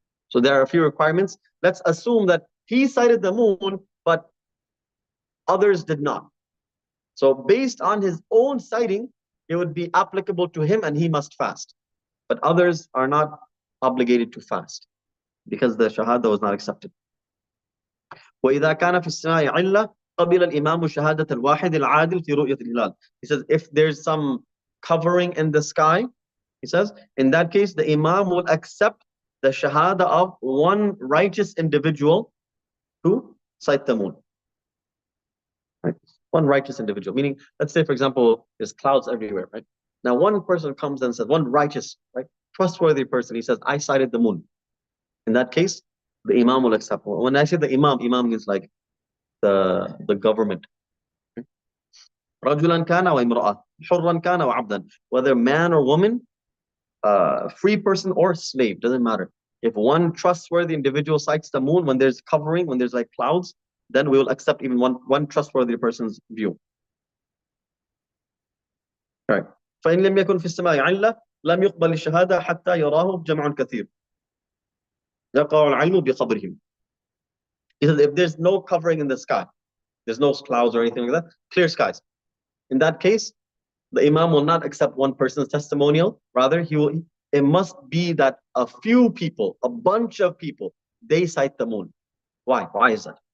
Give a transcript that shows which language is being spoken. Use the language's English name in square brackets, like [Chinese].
[English] So there are a few requirements. Let's assume that he sighted the moon, but others did not. So based on his own sighting, it would be applicable to him and he must fast. But others are not obligated to fast because the shahada was not accepted. [Arabic] وإذا كان في السماء علة قبل الإمام شهادة الواحد العادل في رؤية الهلال. [English] He says if there's some covering in the sky, he says, in that case, the Imam will accept the shahada of one righteous individual to sight the moon. Right? One righteous individual, meaning, let's say, for example, there's clouds everywhere, right? Now, one person comes and says, one righteous, right, trustworthy person, he says, I sighted the moon. In that case, the Imam will accept. When I say the Imam means like the government. [Arabic] رجلا كان وامرأة حرا كان وعبدا, [English] whether man or woman, free person or slave, doesn't matter. If one trustworthy individual sights the moon when there's covering, when there's like clouds, then we will accept even one trustworthy person's view. Right. [Arabic] فإن لم يكن في السماء علة لم يقبل الشهادة حتى يراه جمع كثير يقع العلم بخبرهم. [English] He says if there's no covering in the sky, there's no clouds or anything like that, clear skies. In that case, the Imam will not accept one person's testimonial. Rather, it must be that a few people, a bunch of people, they sight the moon. Why? Why is that?